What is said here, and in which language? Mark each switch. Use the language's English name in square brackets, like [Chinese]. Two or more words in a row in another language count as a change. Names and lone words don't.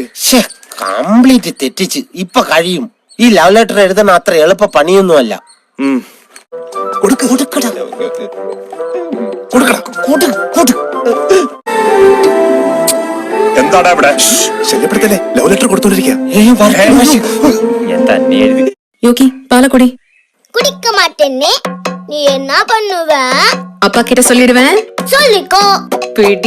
[Malayalam] കംപ്ലീറ്റ് തെറ്റിച്ച് ഇപ്പൊ കഴിയും. ഈ [English] love letter [Malayalam] എഴുതാൻ അത്ര എളുപ്പ പണിയൊന്നുമല്ല. എന്താടാ ഇവിടെ ശല്യപ്പെടുത്തല്ലേ? [English] love letter [Malayalam] കൊടുത്തോണ്ടിരിക്കുക. [Tamil] யோகி பாலக்குடி குடிக்க மாட்டேன்னு நீ என்ன பண்ணுவ? அப்பா கிட்ட சொல்லிடுவேன். சொல்லிக்கோ. பிடி.